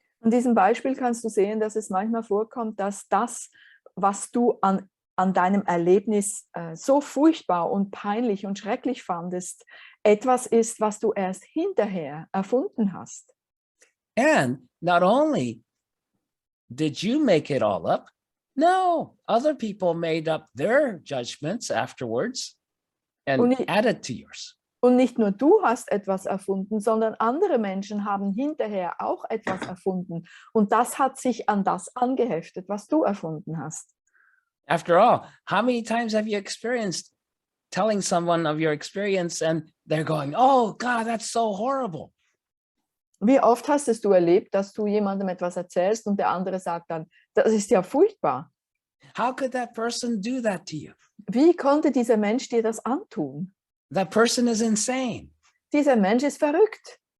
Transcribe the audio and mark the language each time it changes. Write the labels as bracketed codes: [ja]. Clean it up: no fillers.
[de] An diesem Beispiel kannst du sehen, dass es manchmal vorkommt, dass das, was du an deinem Erlebnis so furchtbar und peinlich und schrecklich fandest, etwas ist, was du erst hinterher erfunden hast. [en] And not only did you make it all up, no, other people made up their judgments afterwards and added to yours. [de] Und nicht nur du hast etwas erfunden, sondern andere Menschen haben hinterher auch etwas erfunden. Und das hat sich an das angeheftet, was du erfunden hast. [en] After all, how many times have you experienced telling someone of your experience and they're going, oh God, that's so horrible. [de] Wie oft hast es du erlebt, dass du jemandem etwas erzählst und der andere sagt dann, das ist ja furchtbar. [en] How could that person do that to you? [de] Wie konnte dieser Mensch dir das antun? [en] That person is insane. [de] Dieser Mensch ist verrückt.